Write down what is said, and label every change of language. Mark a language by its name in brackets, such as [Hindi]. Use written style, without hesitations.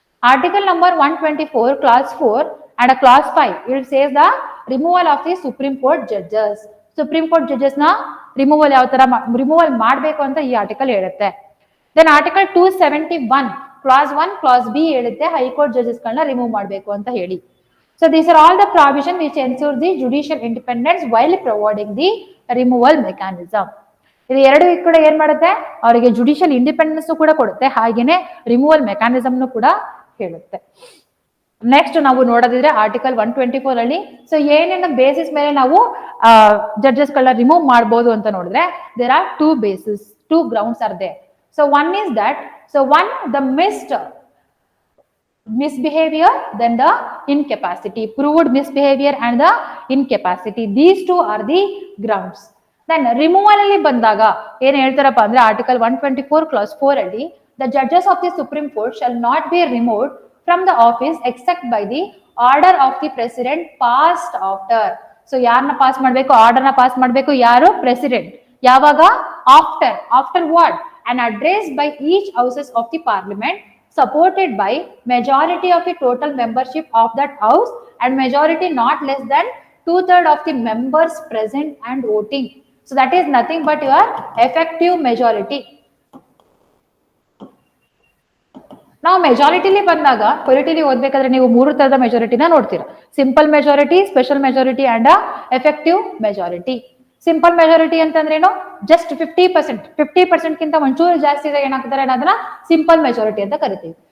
[English] Article number 124 clause 4 and clause 5 it says the removal of the supreme court judges. [Kannada] Supreme court judges ನ removal ಯಾವ ತರ removal ಮಾಡಬೇಕು ಅಂತ ಈ article ಹೇಳುತ್ತೆ. Then article 271 class 1 class B ಹೇಳುತ್ತೆ high court judges ಗಳನ್ನ ರಿಮೂವ್ ಮಾಡಬೇಕು ಅಂತ ಹೇಳಿ. [English] So these are all the provision which ensure the judicial independence while providing the removal mechanism. [Kannada] ಇದು ಎರಡು ಕೂಡ ಏನ್ ಮಾಡುತ್ತೆ, ಅವರಿಗೆ ಜುಡಿಷಿಯಲ್ ಇಂಡಿಪೆಂಡೆನ್ಸ್ ಕೂಡ ಕೊಡುತ್ತೆ, ಹಾಗೇನೆ ರಿಮೂವಲ್ ಮೆಕ್ಯಾನಿಸಮ್ ಕೂಡ ಹೇಳುತ್ತೆ. ನೆಕ್ಸ್ಟ್ ನಾವು ನೋಡೋದಿದ್ರೆ ಆರ್ಟಿಕಲ್ 124 ಅಲ್ಲಿ ಸೊ ಏನೇನು ಬೇಸಿಸ್ ಮೇಲೆ ನಾವು ಜಡ್ಜಸ್ ಗಳನ್ನ ರಿಮೂವ್ ಮಾಡಬಹುದು ಅಂತ ನೋಡಿದ್ರೆ, [English] There are two basis, two grounds are there. So one is that, so one the misbehavior, then the incapacity, proved misbehavior and the incapacity, these two are the grounds. Then removal [Kannada] ಅಲ್ಲಿ ಬಂದಾಗ ಏನ್ ಹೇಳ್ತಾರಪ್ಪ ಅಂದ್ರೆ [English] Article 124 clause 4 ಅಲ್ಲಿ the judges of the supreme court shall not be removed from the office except by the order of the president passed after. [Kannada] So ಯಾರನ್ನ pass ಮಾಡ್ಬೇಕು, order ನ pass ಮಾಡ್ಬೇಕು ಯಾರು, ಪ್ರೆಸಿಡೆಂಟ್. ಯಾವಾಗ, [English] after what, an address by each houses of the parliament supported by majority of the total membership of that house and majority not less than 2/3 of the members present and voting. So that is nothing but your effective majority. [Kannada] ನಾವು ಮೆಜಾರಿಟಿಲಿ ಬಂದಾಗ ಪೊಲಿಟಿಲಿ ಓದ್ಬೇಕಾದ್ರೆ ನೀವು ಮೂರು ತರದ ಮೆಜಾರಿಟಿನ ನೋಡ್ತೀರಾ. Simple majority, special majority and effective majority. Simple majority ಅಂತಂದ್ರೇನು, just 50% ಗಿಂತ ಒಂಚೂರು ಜಾಸ್ತಿ ಇದ್ದಾಗ ಏನಾಗ್ತಾರೆ ಅದನ್ನ ಸಿಂಪಲ್ ಮೆಜಾರಿಟಿ ಅಂತ ಕರಿತೀವಿ.